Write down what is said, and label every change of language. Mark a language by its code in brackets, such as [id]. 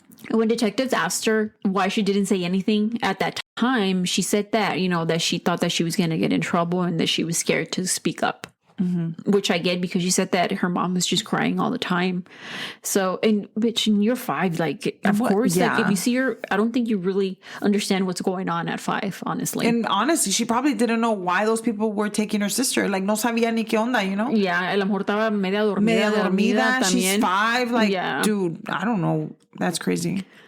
[en] When detectives asked her why she didn't say anything at that time, she said that, that she thought that she was going to get in trouble and that she was scared to speak up. Which I get because she said that her mom was just crying all the time. So, and bitch, you're 5, like, of course, like if you see her, I don't think you really understand what's going on at 5, honestly. And honestly, she probably didn't know why those people were taking her sister. [es] Like, no sabía ni qué onda, Yeah, a lo mejor estaba media dormida [en] también. She's 5, like, yeah. dude, I don't know. That's crazy.